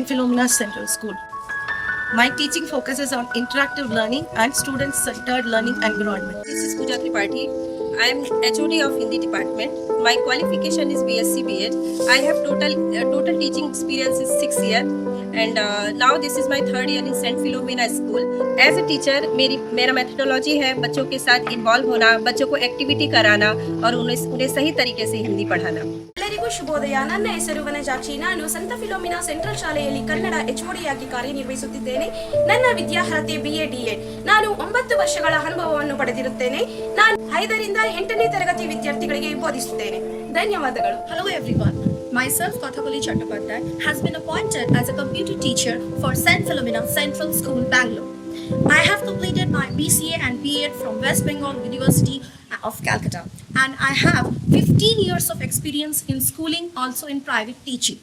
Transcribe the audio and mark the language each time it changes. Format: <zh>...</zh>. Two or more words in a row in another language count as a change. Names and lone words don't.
<en>Philomena's Central School. My teaching focuses on interactive learning and student-centered learning environment. This is Pooja Tripathi. I am HOD of Hindi department. My qualification is BSc B.Ed. I have total teaching experience is 6 years and now this is my 3rd year in St. Philomena School. As a teacher,</en> <hi>मेरा methodology है बच्चों के साथ involve होना, बच्चों को activity कराना और उन्हें सही तरीके से हिंदी पढ़ाना.</hi> <kn>ಎಲ್ಲರಿಗೂ ಶುಭೋದಯ. ನನ್ನ ಹೆಸರು ವನಜಾಕ್ಷಿ. ನಾನು ಸಂತ ಫಿಲೋಮಿನಾ ಸೆಂಟ್ರಲ್ ಶಾಲೆಯಲ್ಲಿ ಕನ್ನಡ HOD ಕಾರ್ಯನಿರ್ವಹಿಸುತ್ತಿದ್ದೇನೆ. ನನ್ನ ವಿದ್ಯಾರ್ಹತೆ BA DEd. ನಾನು 9 ವರ್ಷಗಳ ಅನುಭವವನ್ನು ಪಡೆದಿರುತ್ತೇನೆ. ನಾನು 5 ರಿಂದ 8ನೇ ತರಗತಿ ವಿದ್ಯಾರ್ಥಿಗಳಿಗೆ ಬೋಧಿಸುತ್ತೇನೆ. ಧನ್ಯವಾದಗಳು.</kn> <en>Hello everyone. Myself, Kathakali Chattopadhyay, has been appointed as a computer teacher for St. Philomena Central School, Bangalore. I have completed my BCA and BEd from West Bengal University of Calcutta, and I have 15 years of experience in schooling, also in private teaching.</en>